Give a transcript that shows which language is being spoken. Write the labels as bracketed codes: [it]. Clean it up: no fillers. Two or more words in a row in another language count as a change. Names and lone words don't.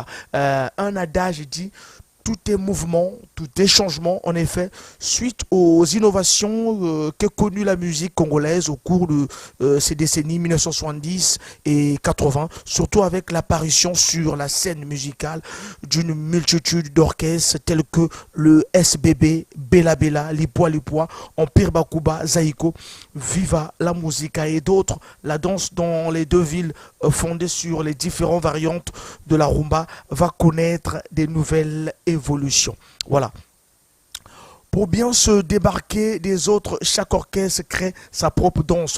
[fr] Un adage dit: tout est mouvement, tout est changement. En effet, suite aux innovations qu'a connues la musique congolaise au cours de ces décennies 1970 et 80, surtout avec l'apparition sur la scène musicale d'une multitude d'orchestres tels que le SBB, Bela Bela, Lipwa Lipwa, Empire Bakuba, Zaïko, Viva la Musica et d'autres. La danse dans les deux villes fondée sur les différentes variantes de la rumba va connaître des nouvelles évolution. Voilà. Pour bien se débarquer des autres, chaque orchestre crée sa propre danse.